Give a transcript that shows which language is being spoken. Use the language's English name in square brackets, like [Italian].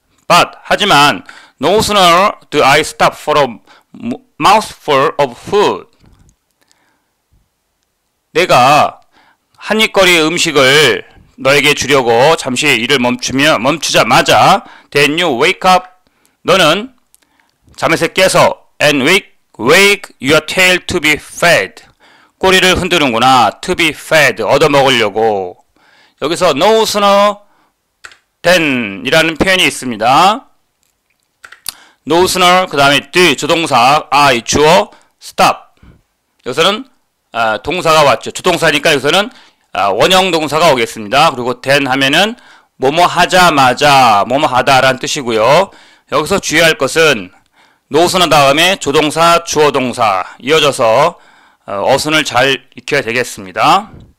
[English] But [Korean] 하지만 [English] no sooner do I stop for a mouthful of food. [Korean] 내가 한입거리 음식을 너에게 주려고 잠시 일을 멈추자마자 [English] then you wake up. [Korean] 너는 잠에서 깨서 [English] and wake your tail to be fed. [Korean] 꼬리를 흔드는구나. to be fed. 얻어먹으려고. 여기서 no sooner than 이라는 표현이 있습니다. no sooner 그 다음에 do 조동사 I 주어 stop. 여기서는 동사가 왔죠. 조동사니까 여기서는 원형 동사가 오겠습니다. 그리고 then 하면은 뭐뭐 하자마자 뭐뭐 하다라는 뜻이고요. 여기서 주의할 것은 no sooner 다음에 조동사 주어 동사 이어져서 어순을 잘 익혀야 되겠습니다.